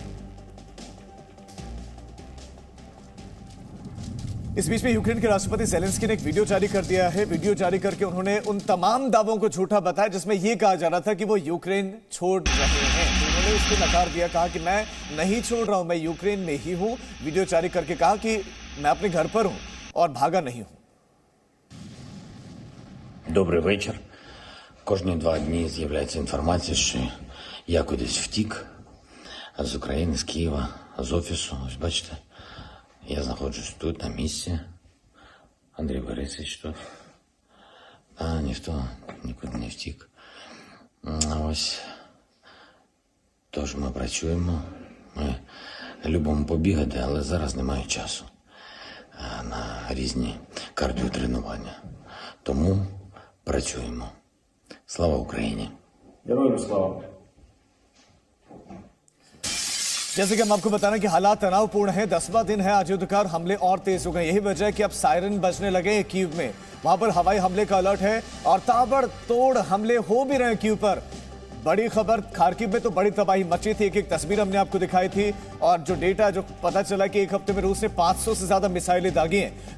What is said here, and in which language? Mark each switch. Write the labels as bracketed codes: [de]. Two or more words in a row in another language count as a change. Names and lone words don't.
[hi] इस बीच में यूक्रेन के राष्ट्रपति ज़ेलेंस्की ने एक वीडियो जारी कर दिया है। वीडियो जारी करके उन्होंने उन तमाम दावों को झूठा बताया जिसमें यह कहा जा रहा था कि वो यूक्रेन छोड़ रहे हैं। तो उन्होंने उसको नकार दिया, कहा कि मैं नहीं छोड़ रहा हूं, मैं यूक्रेन में ही हूं। वीडियो जारी करके कहा कि मैं अपने घर पर हूं और भागा नहीं हूं। [uk] Добрий вечір. Кожні 2 дні з'являється інформація, що я кудись втік з України, з Києва, з офісу. Ось бачите, я знаходжусь тут, на місці. Андрій Борисович тут. Ніхто нікуди не втік. Ось. Тож ми працюємо. Ми любимо побігати, але зараз немає часу на різні кардіотренування. Тому працюємо. Слава Україні! Героям слава! [hi] जैसे कि हम आपको बता रहे हैं कि हालात तनावपूर्ण हैं। 10वां दिन है आज युद्ध का, हमले और तेज हो गए। यही वजह है कि अब सायरन बजने लगे हैं कीव में। वहां पर हवाई हमले का अलर्ट है और ताबड़तोड़ हमले हो भी रहे हैं कीव पर। बड़ी खबर, खार्किव में तो बड़ी तबाही मची थी। एक एक तस्वीर हमने आपको दिखाई थी और जो डेटा जो पता चला कि एक हफ्ते में रूस ने 500 से ज्यादा मिसाइलें दागी हैं।